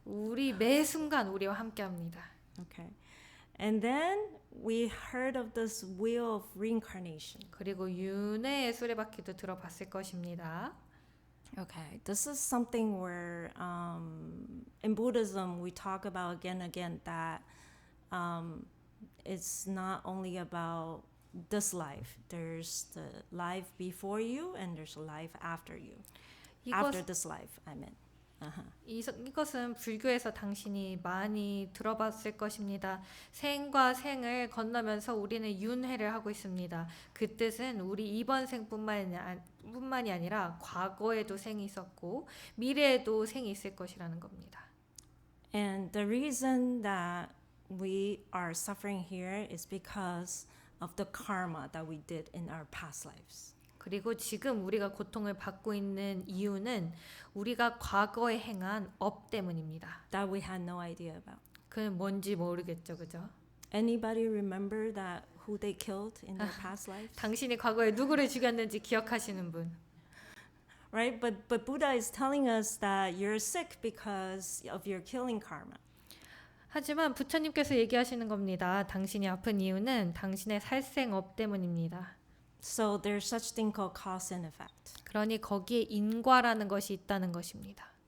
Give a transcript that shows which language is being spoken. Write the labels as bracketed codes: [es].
[ko] 우리 매 순간 우리와 함께합니다. [en] Okay. And then we heard of this wheel of reincarnation. [ko] 그리고 윤회의 수레바퀴도 들어봤을 것입니다. [en] Okay. This is something where in Buddhism we talk about again and again that it's not only about this life. There's the life before you and there's a life after you. After this life, I mean. [ko] 이것은 불교에서 당신이 많이 들어봤을 것입니다. 생과 생을 건너면서 우리는 윤회를 하고 있습니다. 그 뜻은 우리 이번 생뿐만이 아니라 과거에도 생이 있었고 미래에도 생이 있을 것이라는 겁니다. [en] And the reason that we are suffering here is because of the karma that we did in our past lives. [ko] 그리고 지금 우리가 고통을 받고 있는 이유는 우리가 과거에 행한 업 때문입니다. [en] That we had no idea about. [ko] 그건 뭔지 모르겠죠, 그죠? [en] Anybody remember that who they killed in their past lives? [ko] 당신이 과거에 누구를 죽였는지 기억하시는 분. [en] Right? But Buddha is telling us that you're sick because of your killing karma. [ko] 하지만 부처님께서 얘기하시는 겁니다. 당신이 아픈 이유는 당신의 살생업 때문입니다. [en] So there's such thing called cause and effect. [ko] 그러니 거기에 인과라는 것이 있다는 것입니다.